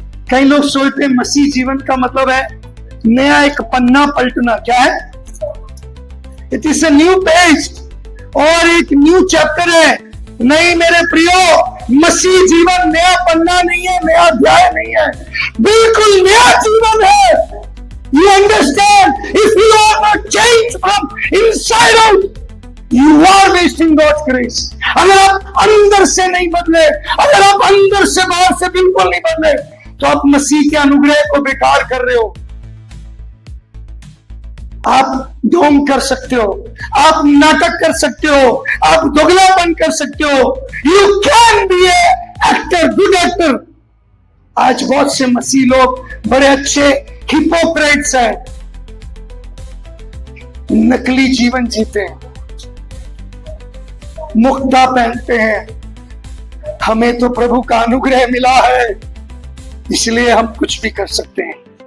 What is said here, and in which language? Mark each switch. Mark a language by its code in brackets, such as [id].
[hi] कई लोग सोचते हैं मसीह जीवन का मतलब है नया एक पन्ना पलटना। क्या है? [en] it is a new page, [hi] और एक [en] New chapter है। [hi] नहीं मेरे प्रियो, मसीह जीवन नया पन्ना नहीं है, नया अध्याय नहीं है, बिल्कुल नया जीवन है। [en] You understand? If you are not changed from inside out, you are wasting God's grace. [hi] अगर आप अंदर से नहीं बदले, अगर आप अंदर से बाहर से बिल्कुल नहीं बदले, तो आप मसीह के अनुग्रह को बेकार कर रहे हो। आप ढोंग कर सकते हो, आप नाटक कर सकते हो, आप दोगलापन कर सकते हो। [en] You can be an actor, good actor. [hi] आज बहुत से मसीह लोग बड़े अच्छे हिपोक्रेट्स हैं, नकली जीवन जीते हैं, मुक्ता पहनते हैं। हमें तो प्रभु का अनुग्रह मिला है, इसलिए हम कुछ भी कर सकते हैं।